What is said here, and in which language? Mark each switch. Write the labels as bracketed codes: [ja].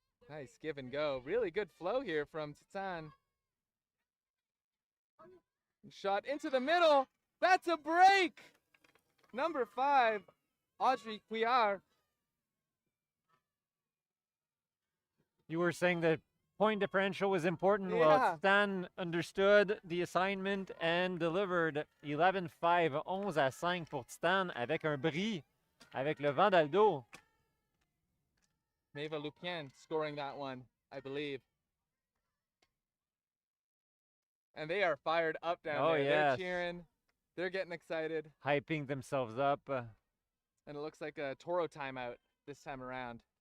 [en] Nice give and go. Really good flow here from Titane. Shot into the middle. That's a break. Number 5, Audrey Couillard. You were saying that point differential was important. Yeah. Well, Stan understood the assignment and delivered 11-5, [fr] 11-5 pour Stan avec un bris, avec le vent dans le dos. [en] Maeva Lupien scoring that one, I believe. And they are fired up down there. Yes. They're cheering. They're getting excited. Hyping themselves up. And it looks like a Toro timeout this time around.